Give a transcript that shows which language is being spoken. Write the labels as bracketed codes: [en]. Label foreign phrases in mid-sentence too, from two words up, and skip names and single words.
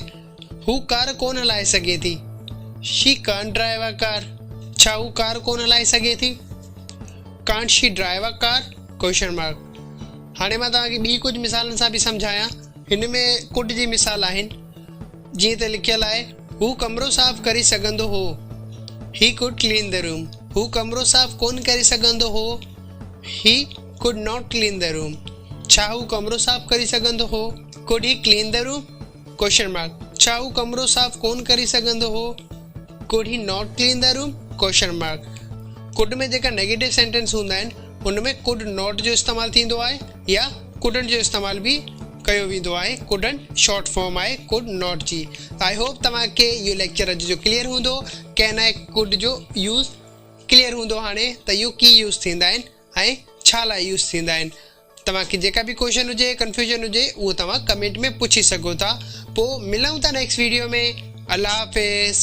[sd] हू कार कोन हलाए सघे थी। [en] She can't drive a car. [sd] छा हू कार कोन हलाए सघे थी? [en] Can't she drive a car question mark. [sd] हाणे मां तव्हांखे ॿी कुझु मिसालनि सां बि सम्झायां। हिन में कुड जी मिसाल आहिनि। जीअं त लिखियलु आहे, हू कमिरो साफ़ करे सघंदो हो। [en] He could clean the room. [sd] हू कमिरो साफ़ कोन करे सघंदो हो। [en] He could not clean the room. [sd] छा हू कमिरो साफ़ करे सघंदो हो? [en] Could he clean the room question mark. [sd] छा हू कमिरो साफ़ कोन करे सघंदो हो? [en] Could he not clean the room question mark. [sd] कुड में जेका [en] negative sentences [sd] हूंदा आहिनि उन में [en] could not [sd] जो इस्तेमालु थींदो आहे या कुडंट जो इस्तेमालु बि कयो वेंदो आहे। कुडंट [en] short form [sd] आहे [en] could not [sd] जी। [en] I hope [sd] तव्हांखे इहो लेक्चर अॼु जो क्लियर हूंदो। कैन ऐं कुड जो यूज़ क्लियर हूंदो। हाणे त इहो कीअं यूज़ थींदा आहिनि ऐं छा लाइ यूज़ थींदा आहिनि। तव्हांखे जेका बि क्वेश्चन हुजे, कंफ्यूजन हुजे, उहो तव्हां कमेंट में पुछी सघो था। पोइ मिलूं था [en] next video [sd] में। अल्लाह हाफ़िज़।